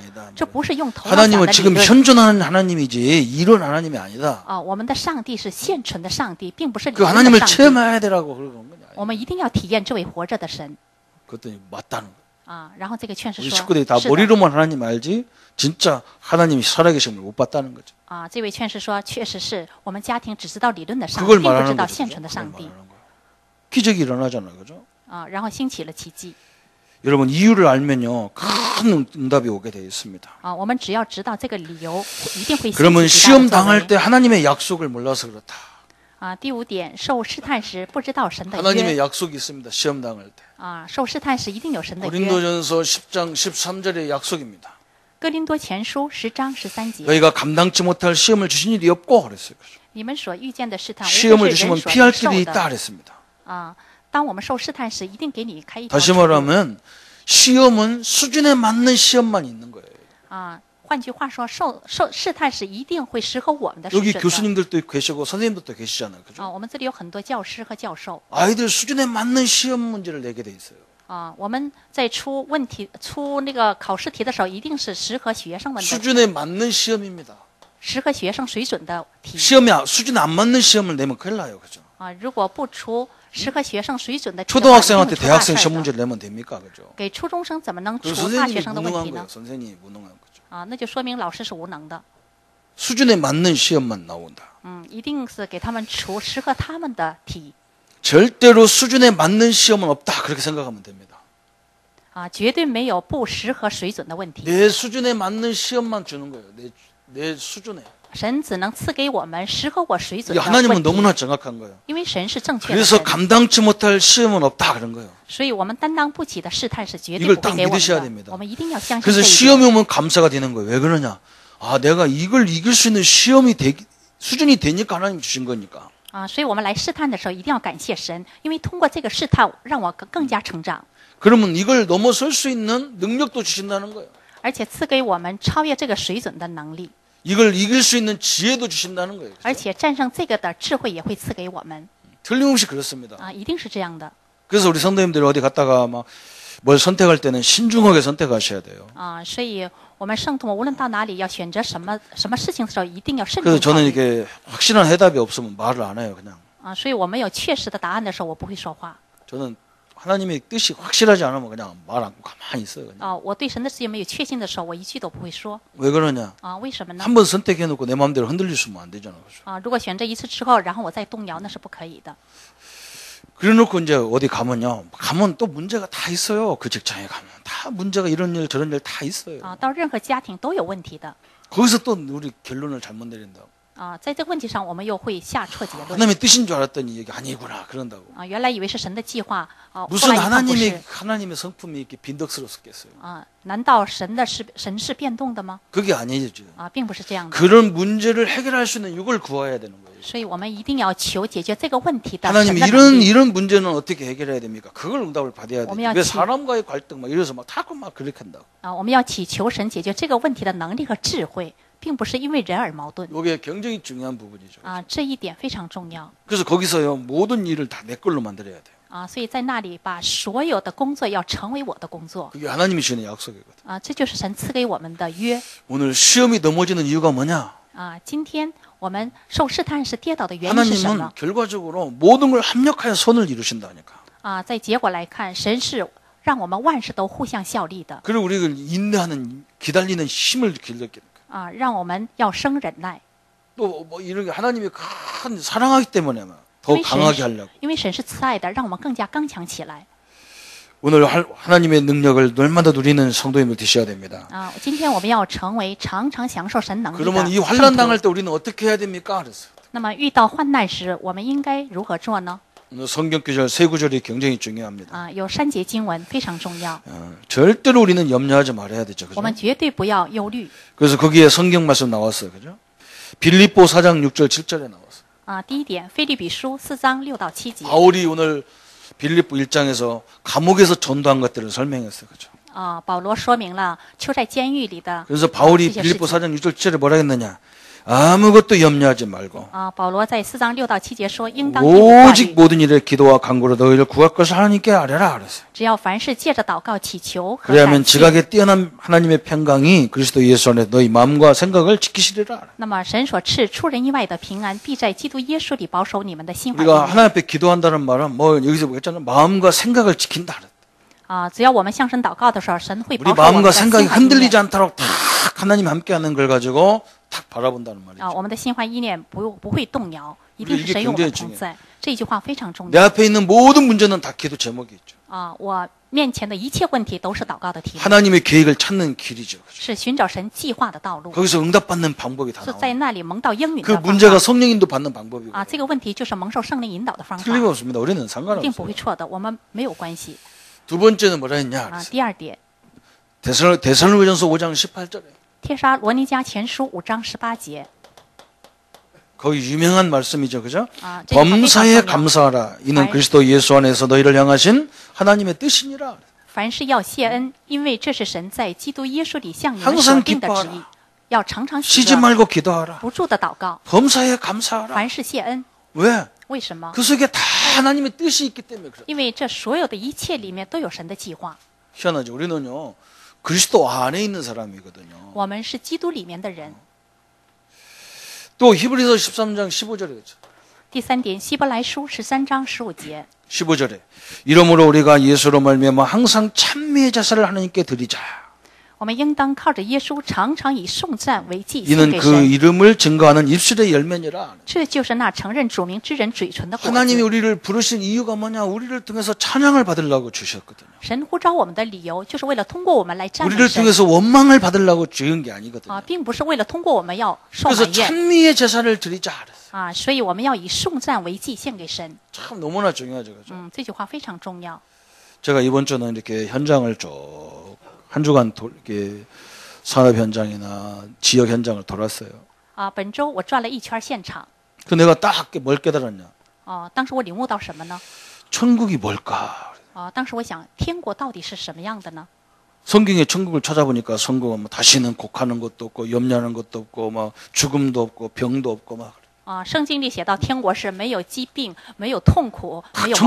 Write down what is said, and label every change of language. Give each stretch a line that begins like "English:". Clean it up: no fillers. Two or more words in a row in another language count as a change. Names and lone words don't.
Korean: 아니다.
Chinese: 这不是用头脑想的
Korean: 하나님은
Chinese: 理
Korean: 지금
Chinese: 论
Korean: 현존하는 하나님이지 이론 하나님이 아니다.
Chinese: 啊，我们的上帝是现存的上帝，并不是理
Korean: 그
Chinese: 论的
Korean: 하나님을
Chinese: 上帝。
Korean: 체험해야 되라고 그런 거냐.
Chinese: 我们一定要体验这位活着的神
Korean: 그랬더니 맞다는 거야.
Chinese: 啊。然后这个劝士
Korean: 우리
Chinese: 说
Korean: 식구들이 다
Chinese: 是的
Korean: 머리로만 하나님 알지 진짜 하나님이 살아계심을 못 봤다는 거죠.
Chinese: 啊，这位劝士说，确实是我们家庭只知道理论的上帝，
Korean: 그걸
Chinese: 并不知
Korean: 말하는
Chinese: 道
Korean: 거죠.
Chinese: 现
Korean: 그죠?
Chinese: 存的
Korean: 그걸
Chinese: 上帝
Korean: 말하는 거야. 기적이 일어나잖아요. 그죠?
Chinese: 啊。然后兴起了奇迹
Korean: 여러분 이유를 알면요. 큰 응답이 오게 되어 있습니다.
Chinese: 啊。我们只要知道这个理由，一定会兴
Korean: 그러면
Chinese: 起极大
Korean: 시험
Chinese: 的作
Korean: 당할
Chinese: 为
Korean: 때 하나님의 약속을 몰라서 그렇다.
Chinese: 啊。第五点，受试探时不知道神的
Korean: 하나님의
Chinese: 约
Korean: 약속이 있습니다. 시험 당할 때.
Chinese: 啊。受试探时一定有神的约。
Korean: 고린도전서 10장 13절의 약속입니다.
Chinese: 哥林多前书10章13节，
Korean: 너희가 감당치 못할 시험을 주신 일이 없고 그랬어요.
Chinese: 你们所遇见的试探，无
Korean: 시험을
Chinese: 非是
Korean: 주시면
Chinese: 人所
Korean: 피할
Chinese: 能受
Korean: 길이 있다
Chinese: 的
Korean: 그랬습니다.
Chinese: 啊。当我们受试探时，一定给你开一条
Korean: 다시
Chinese: 出路
Korean: 말하면 시험은 수준에 맞는 시험만 있는 거예요.
Chinese: 啊。换句话说，受试探时一定会适合我们的水
Korean: 여기
Chinese: 准的
Korean: 교수님들도 계시고 선생님들도 계시잖아요.
Chinese: 啊。
Korean: 그죠?
Chinese: 我们这里有很多教师和教授
Korean: 아이들 수준에 맞는 시험 문제를 내게 돼 있어요.
Chinese: 啊。我们在出问题、出那个考试题的时候，一定是适合学生们的、
Korean: 수준에 맞는 시험입니다.
Chinese: 适合学生水准的题
Korean: 수준에 안 맞는 시험을 내면 큰일 나요. 그죠?
Chinese: 啊。如果不出适合学生水准的题的话，
Korean: 초등학생한테
Chinese: 一定出大
Korean: 대학생
Chinese: 事
Korean: 시험
Chinese: 的
Korean: 문제를 내면 됩니까? 그죠?
Chinese: 给初中生怎么能
Korean: 그
Chinese: 出大学
Korean: 선생님이
Chinese: 生的问
Korean: 무능한
Chinese: 题
Korean: 거예요.
Chinese: 呢？
Korean: 선생님이 무능한 거죠.
Chinese: 啊，那就说明老师是无能的。
Korean: 수준에 맞는 시험만 나온다.
Chinese: 一定是给他们出适合他们的题
Korean: 절대로 수준에 맞는 시험은 없다. 그렇게 생각하면 됩니다.
Chinese: 啊，绝对没有不适合水准的问题。
Korean: 내 수준에 맞는 시험만 주는 거예요. 내 수준에.
Chinese: 神只能赐给我们适合我水准
Korean: 이
Chinese: 的
Korean: 하나님은
Chinese: 问题，
Korean: 너무나 정확한 거예요.
Chinese: 因为神是正确的
Korean: 그래서
Chinese: 神，
Korean: 감당치 못할 시험은 없다 그런 거예요.
Chinese: 所以我们担当不起的试探是绝对
Korean: 이걸
Chinese: 不
Korean: 딱
Chinese: 会给我
Korean: 믿으셔야
Chinese: 们
Korean: 됩니다.
Chinese: 的。我们一定要相信
Korean: 그래서
Chinese: 这一
Korean: 시험이
Chinese: 点
Korean: 오면 감사가 되는 거예요. 왜 그러냐? 아, 내가 이걸 이길 수 있는 수준이 되니까 하나님 주신 거니까.
Chinese: 啊。所以我们来试探的时候，一定要感谢神，因为通过这个试探，让我更加成长，
Korean: 그러면 이걸 넘어설 수 있는 능력도 주신다는 거예요.
Chinese: 而且赐给我们超越这个水准的能力，
Korean: 이걸 이길 수 있는 지혜도 주신다는 거예요.
Chinese: 而且战胜这个的智慧也会赐给我们
Korean: 틀림없이 그렇습니다.
Chinese: 啊，一定是这样的
Korean: 그래서 우리 성도님들이 어디 갔다가 막 뭘 선택할 때는 신중하게 선택하셔야 돼요.
Chinese: 啊。所以我们圣徒们无论到哪里要选择什么事情的时候，一定要慎
Korean: 그래서
Chinese: 重考
Korean: 저는
Chinese: 虑
Korean: 이게 확실한 해답이 없으면 말을 안 해요. 그냥
Chinese: 啊。所以我没有确实的答案的时候，我不会说话
Korean: 저는 하나님의 뜻이 확실하지 않으면 그냥 말 안 가만히 있어요. 그냥.
Chinese: 啊。我对神的事情没有确信的时候，我一句都不会说
Korean: 왜 그러냐?
Chinese: 啊。为什么呢？
Korean: 한 번 선택해놓고 내 마음대로 흔들릴 수면 안 되잖아요. 그죠?
Chinese: 啊，如果选这一次之后，然后我再动摇，那是不可以的
Korean: 그래놓고 이제 어디 가면 또 문제가 다 있어요. 그 직장에 가면 다 문제가 이런 일 저런 일 다 있어요.
Chinese: 啊。到任何家庭都有问题的
Korean: 거기서 또 우리 결론을 잘못 내린다.
Chinese: 啊。在这个问题上，我们又会下错结论
Korean: 하나님의 뜻인 줄 알았더니 이게 아니구나 그런다고.
Chinese: 啊。原来以为是神的计划啊，后
Korean: 무슨
Chinese: 来一看不是
Korean: 하나님의 성품이 이렇게 빈덕스럽겠어요.
Chinese: 啊。难道神是变动的吗？
Korean: 그게 아니죠.
Chinese: 啊，并不是这样的。
Korean: 그런 문제를 해결할 수 있는 이걸 구해야 되는 거예요.
Chinese: 所以我们一定要求解决这个问题的
Korean: 하나님
Chinese: 神的能力
Korean: 이런 문제는 어떻게 해결해야 됩니까? 그걸 응답을 받아야 돼요. 오면 왜 지- 사람과의 갈등 막 이래서 막 자꾸 막 그렇게 한다고.
Chinese: 啊。我们要祈求神解决这个问题的能力和智慧，并不是因为人而矛盾
Korean: 이게 굉장히 중요한 부분이죠.
Chinese: 啊。这一点非常重要
Korean: 그래서 거기서요 모든 일을 다 내 걸로 만들어야 돼요.
Chinese: 啊。所以在那里把所有的工作要成为我的工作
Korean: 그게 하나님이 주는 약속이거든.
Chinese: 啊。这就是神赐给我们的约
Korean: 오늘 시험이 넘어지는 이유가 뭐냐?
Chinese: 啊。今天我们受试探是跌倒的原因是什
Korean: 하나님은
Chinese: 么
Korean: 결과적으로 모든 걸 합력하여 선을 이루신다니까.
Chinese: 啊？在结果来看，神是让我们万事都互相效力的
Korean: 그리고 우리가 인내하는 기다리는 힘을 길렀게.
Chinese: 啊，让我们要生忍耐，
Korean: 또 뭐 이런 게 하나님이 큰 사랑하기 때문에 더
Chinese: 因为
Korean: 강하게
Chinese: 神
Korean: 하려고.
Chinese: 因为神是慈爱的，让我们更加刚强起来
Korean: 오늘 하나님의 능력을 얼마나 누리는 성도님을 되셔야 됩니다.
Chinese: 啊。今天我们要成为常常享受神能力
Korean: 그러면 이
Chinese: 的
Korean: 환난
Chinese: 圣
Korean: 당할
Chinese: 徒。
Korean: 때 우리는 어떻게 해야 됩니까? 그랬어요.
Chinese: 那么遇到患难时，我们应该如何做呢？
Korean: 오늘 성경 구절 세 구절이 굉장히 중요합니다.
Chinese: 啊，有3节经文非常重要，
Korean: 절대로 우리는 염려하지 말아야 되죠.
Chinese: 我
Korean: 그죠?
Chinese: 们绝对不要忧虑。
Korean: 그래서 거기에 성경 말씀 나왔어요. 그죠? 빌립보 4장 6절 7절에 나왔어요.
Chinese: 啊，第一点，腓立比书4章6到7节。
Korean: 바울이 오늘 빌립보 1장에서 감옥에서 전도한 것들을 설명했어요. 그죠?
Chinese: 啊，保罗说明了囚在监狱里的
Korean: 그래서 바울이
Chinese: 这些事
Korean: 빌립보
Chinese: 情。
Korean: 4장 6절 7절에 뭐라 했느냐? 아무것도 염려하지 말고
Chinese: 啊，保罗在4章6到7节说，应当尽力
Korean: 오직
Chinese: 挂虑，
Korean: 모든 일에 기도와 간구로 너희를 구할 것을 하나님께 아뢰라 그랬어요.
Chinese: 只要凡事借着祷告祈求和
Korean: 그래야면
Chinese: 感谢，
Korean: 지각에 뛰어난 하나님의 평강이 그리스도 예수 안에 너희 마음과 생각을 지키시리라.
Chinese: 那么神所赐出人意外的平安，必在基督耶稣里保守你们的心怀意
Korean: 우리가
Chinese: 念。
Korean: 하나님 앞에 기도한다는 말은 뭐 여기서 보겠잖아요. 마음과 생각을 지킨다.
Chinese: 啊，只要我们向神祷告的时候，神会
Korean: 우리
Chinese: 保守我们
Korean: 마음과
Chinese: 的心
Korean: 생각이
Chinese: 怀意
Korean: 흔들리지
Chinese: 念。
Korean: 않도록 탁 하나님 함께하는 걸 가지고 탁 바라본다는
Chinese: 啊，
Korean: 말이죠.
Chinese: 我们的心怀意念不会动摇，一定
Korean: 이게
Chinese: 是神与我们
Korean: 굉장히
Chinese: 同在。这句话非常重
Korean: 내
Chinese: 要。
Korean: 앞에 있는 모든 문제는 다 기도 제목이 있죠.
Chinese: 啊，我面前的一切问题都是祷告的题目，
Korean: 하나님의 계획을 찾는 길이죠. 그죠?
Chinese: 是寻找神计划的道路，
Korean: 거기서 응답받는 방법이 다
Chinese: 是在
Korean: 나와요.
Chinese: 那里蒙到应允
Korean: 그
Chinese: 的方
Korean: 문제가
Chinese: 法。
Korean: 성령인도 받는 방법이고
Chinese: 啊，这个问题就是蒙受圣灵引导的方法，
Korean: 틀림없습니다. 우리는
Chinese: 一定不
Korean: 상관없어요.
Chinese: 会错的，我们没有关系。
Korean: 두 번째는 뭐라 했냐?
Chinese: 啊，第二点，
Korean: 데살로니가전서 5장 18절에
Chinese: 帖撒罗尼迦前书5章18节。
Korean: 거기 유명한 말씀이죠. 그죠?
Chinese: 啊，这句话非常
Korean: 범사에
Chinese: 重要。
Korean: 감사하라. 이는 아이. 그리스도 예수 안에서 너희를 향하신 하나님의 뜻이니라.
Chinese: 凡事要谢恩，因为这是神在基督耶稣里向你们
Korean: 항상
Chinese: 所定的旨意
Korean: 기뻐하라 。
Chinese: 要常常喜
Korean: 쉬지
Chinese: 乐，
Korean: 말고 기도하라.
Chinese: 不住的祷告，
Korean: 범사에 감사하라.
Chinese: 凡事谢恩。
Korean: 왜?
Chinese: 为什么？
Korean: 그 속에 다 하나님의 뜻이 있기 때문에 그래.
Chinese: 因为这所有的一切里面都有神的计划。
Korean: 희한하죠. 우리는요. 그리스도 안에 있는 사람이거든요.
Chinese: 我们是基督里面的人。
Korean: 또 히브리서 13장 15절에 그렇죠.
Chinese: 第三点，希伯来书13章15节。
Korean: 15절에 이러므로 우리가 예수로 말미암아 항상 찬미의 자세를 하나님께 드리자.
Chinese: 我们应当靠着耶稣，常常以颂赞为祭献
Korean: 이는
Chinese: 给
Korean: 그
Chinese: 神。
Korean: 이름을 증거하는 입술의 열매니라.
Chinese: 这就是那承认主名之人嘴唇的果
Korean: 하나님이
Chinese: 子。
Korean: 우리를 부르신 이유가 뭐냐? 우리를 통해서 찬양을 받으려고 주셨거든요.
Chinese: 神呼召我们的理由，就是为了通过我们来赞美
Korean: 우리를
Chinese: 神
Korean: 통해서 원망을 받으려고 지은 게 아니거든요.
Chinese: 啊，并不是为了通过我们要受
Korean: 그래서
Chinese: 埋怨
Korean: 찬미의 제사를 드리자. 그랬어요.
Chinese: 啊，所以我们要以颂赞为祭献给神。
Korean: 참 너무나 중요하죠. 그죠?
Chinese: 这句话非常重要。
Korean: 제가 이번 주는 이렇게 현장을 쭉 한 주간 이렇게 산업 현장이나 지역 현장을 돌았어요.
Chinese: 啊，本周我转了一圈现场，
Korean: 그 내가 딱 뭘 깨달았냐?
Chinese: 当时我领悟到什么呢？
Korean: 천국이 뭘까?
Chinese: 当时我想，天国到底是什么样的呢？
Korean: 성경에 천국을 찾아보니까 성경은 뭐 다시는 곡하는 것도 없고 염려하는 것도 없고 막 죽음도 없고 병도 없고 막
Chinese: 圣经里写到，天国是没有疾病、没有痛苦、没有矛